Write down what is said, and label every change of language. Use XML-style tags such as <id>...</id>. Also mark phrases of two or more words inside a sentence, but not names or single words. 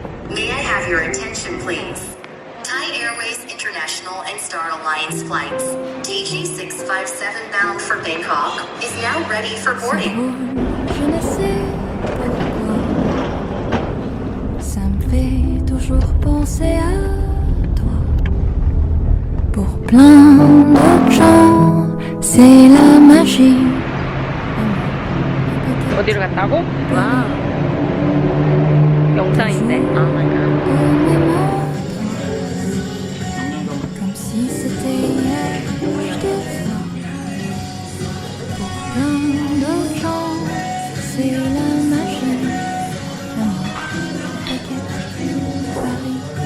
<en>May I have your attention, please? Thai Airways International and Star Alliance flights, TG657 bound for Bangkok, is now ready for boarding.</en> <fr>Je ne sais pourquoi, ça me fait toujours penser à toi. Pour plein d'autres gens, c'est la magie.</fr> <ko>어디로 갔다고? 와. 영상인데. 아,</ko> <fr>Comme si c'était hier, je te vois. Pour plein d'autres gens, c'est la magie. Paris.</fr>